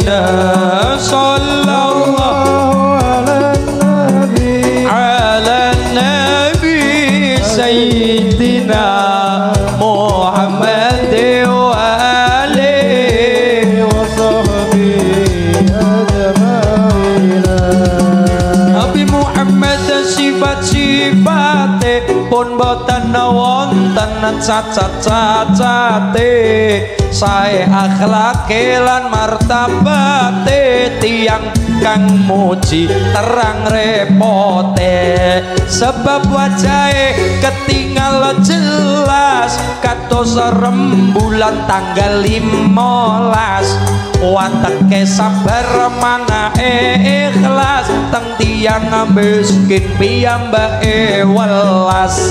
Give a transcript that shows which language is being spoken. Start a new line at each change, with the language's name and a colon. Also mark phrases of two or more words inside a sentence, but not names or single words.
Arabic: صلى الله على النبي سيدنا محمد وآله وصحبه أجمعين.
Javanese: Nabi Muhammad sifat-sifate pun boten wonten cacat-cacate, sae akhlake lan martabate, tiang kang muji terang repote, sebab wajahe ketinggal jelas kados rembulan tanggal 15, wateke sabar mangae ikhlas teng tiang miskin piyambake welas.